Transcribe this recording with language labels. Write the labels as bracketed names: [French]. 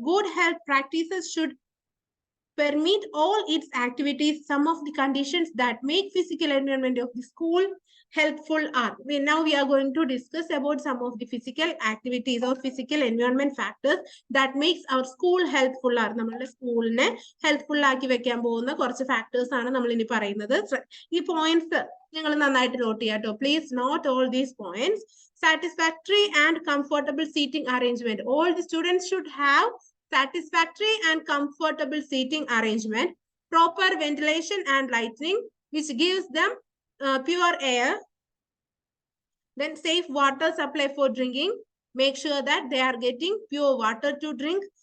[English] Good health practices should permit all its activities. Some of the conditions that make physical environment of the school helpful are. Now we are going to discuss about some of the physical activities or physical environment factors that makes our school helpful are. [Malayalam] നമ്മുടെ സ്കൂളിനെ helpful ആക്കി വെക്കാൻ പോകുന്ന കുറച്ച് factors ആണ് നമ്മൾ ഇനി പറയുന്നത്. ഈ പോയിന്റ്സ് നിങ്ങൾ നന്നായിട്ട് നോട്ട് ചെയ്യാം കേട്ടോ. [English] Please note all these points. Satisfactory and comfortable seating arrangement. All the students should have satisfactory and comfortable seating arrangement, proper ventilation and lighting, which gives them pure air. Then safe water supply for drinking. Make sure that they are getting pure water to drink.